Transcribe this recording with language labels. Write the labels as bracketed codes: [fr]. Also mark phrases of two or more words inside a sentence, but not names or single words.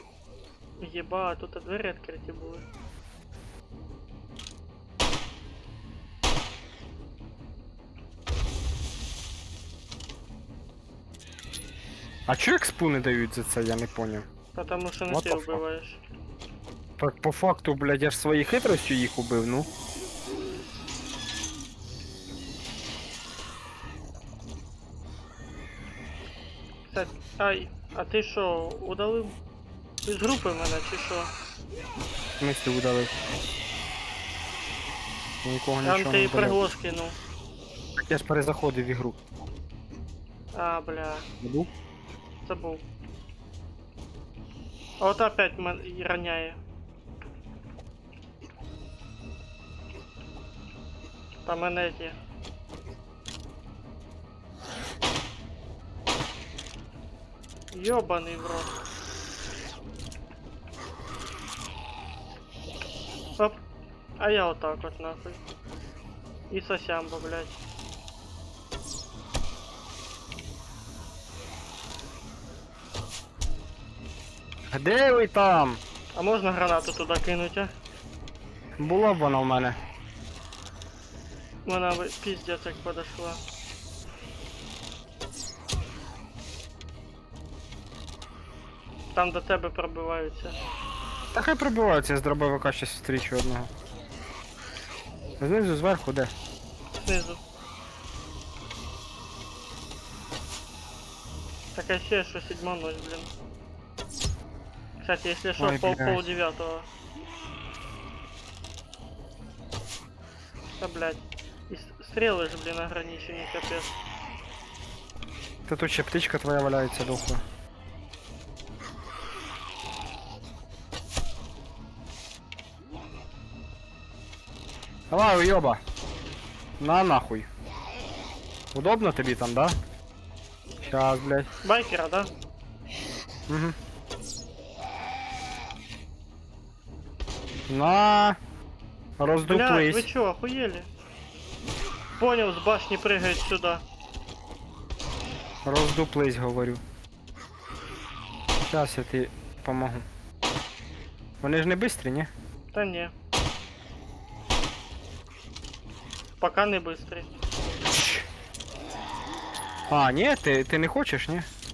[uk] Єба, тут двері відкриті були. А чо експу не дають за це, я не поняв. [ru] Потому що не [en] What [uk] ти [en] the fuck? [uk] вбиваєш. Так по факту, блядь, я ж своєю хитростю їх убив, ну. Кстати, ай, а ти що, удалив? Ти з групи мене чи що? [ru] В смысле [uk] удалив. Нікого Там нічого ти не і удалив. приглас кинув. Так я ж перезаходив в ігру. [ru] А, бля, [uk] Буду? забув. А от опять мене роняє. Там мене ті. [ru] Ёбаный в рот. Оп. А я вот так вот нахуй. И сосямба, блядь. [uk] Де ви там? [ru] А можно гранату туда кинуть, а? [uk] Була б вона в мене. Вона пиздец як подошла. Там до тебе пробиваються. Та хай прибиваються, я з дробовика щось зустрічу одного. Знизу, зверху, де? [ru] Снизу. Так ощущение, что 7:0, блин. Кстати, если что, Ой, блядь. пол-9. Да, блядь. И стрелы же, блин, ограничены, капец. [uk] Та тут ще птичка твоя валяється дохла. [ru] Давай, уёба. [uk] На нахуй. Удобно тобі там, да? [ru] Щас, блядь. Байкера, да? [uk] Угу. На. [ru] Блядь, [uk] Роздуплись. [ru] вы чё, охуели? Понял, с башни прыгает сюда. [uk] Роздуплись, говорю. Щас я тобі помогу. Вони ж не бистрі, ні? [ru] Да не. Пока не быстрый. [uk] А, ні, ти не хочеш, ні?